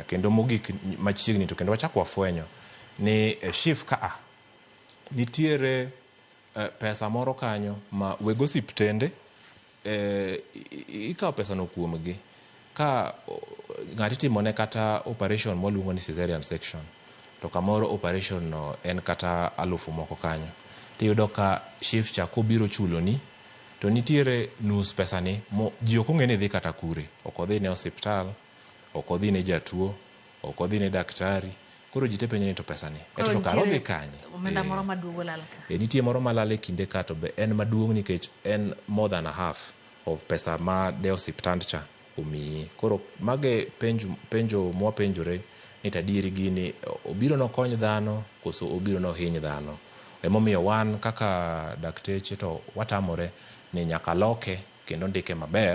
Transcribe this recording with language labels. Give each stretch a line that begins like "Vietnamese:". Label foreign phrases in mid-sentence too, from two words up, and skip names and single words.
Luo (Kenya and Tanzania): Kendo mogik machiegni to kendo wachako wafwenyo ni chif ka nitiere pesa moro kanyo ma weg osiptende ikawo pesa no kuomgi ka ng'ati timone kata operation mwaluongo ni
English: cesarean section
Luo (Kenya and Tanzania): to kamoro operation no en kata 1000 moko kanyo, tiyudo ka chif cha kobiro chuloni to nitiere nus pesa ni ji ok ong'e ni dhi kata kure. Ok odhi ne osiptal, ok odhi ne jatuo, ok odhi ne daktari. Koro ji te penjo ni to pesa ni to karo dhi kanye? Omenda moro maduong' lal ka. Nitie moro malal e kinde ka to be en maduong' nikech en
English: more than a half
Luo (Kenya and Tanzania): of pesa ma de osiptand cha omiyi. Koro mage penjo mwapenjore ni tadieri gini obiro nokony dhano koso obiro nohiny dhano. Emomiyo wan kaka dakteche to watamore ni nyaka loke kendo ndike maber.